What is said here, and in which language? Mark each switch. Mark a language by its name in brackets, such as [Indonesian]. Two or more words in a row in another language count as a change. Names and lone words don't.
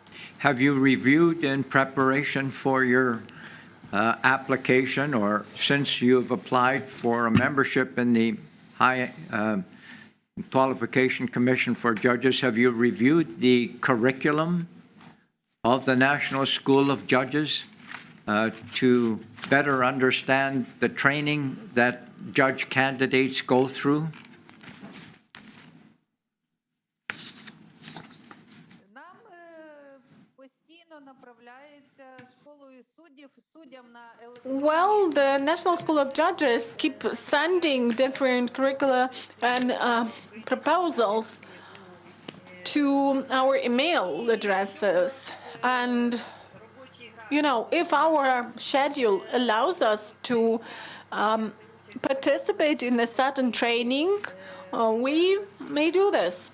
[English] Have you reviewed in preparation for your application, or since you've applied for a membership in the High Qualification Commission for Judges, have you reviewed the curriculum of the National School of Judges to better understand the training that judge candidates go through? [Ukrainian] Нам постійно направляється школою суддям на [English] Well, the National School of Judges keep sending different curricula and proposals to our email addresses. And, you know, if our schedule allows us to participate in a certain training, we may do this.